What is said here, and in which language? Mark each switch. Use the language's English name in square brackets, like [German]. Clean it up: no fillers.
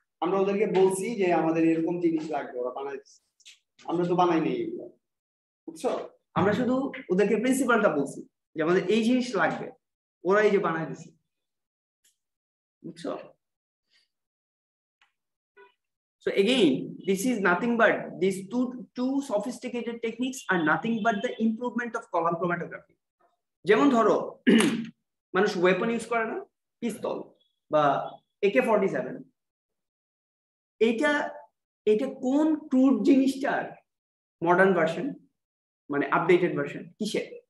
[Bangla] আমরা ওদেরকে বলছি যে আমাদের এরকম জিনিস লাগবে, ওরা বানাই দিচ্ছে, আমরা তো বানাই নেই এগুলো। বুঝছো? আমরা শুধু ওদেরকে প্রিন্সিপালটা বলছি যে আমাদের এই জিনিস লাগবে, ওরা এই যে বানাই দিচ্ছে। বুঝছো? [English] So again, this is nothing but these two sophisticated techniques are nothing but the improvement of column chromatography. [Bangla] যেমন ধরো মানুষ ওয়েপন ইউজ করে না, পিস্তল বা AK-47, এটা কোন ক্রুড জিনিসটার মডার্ন ভার্সন, মানে আপডেটেড ভার্সন? কিসের?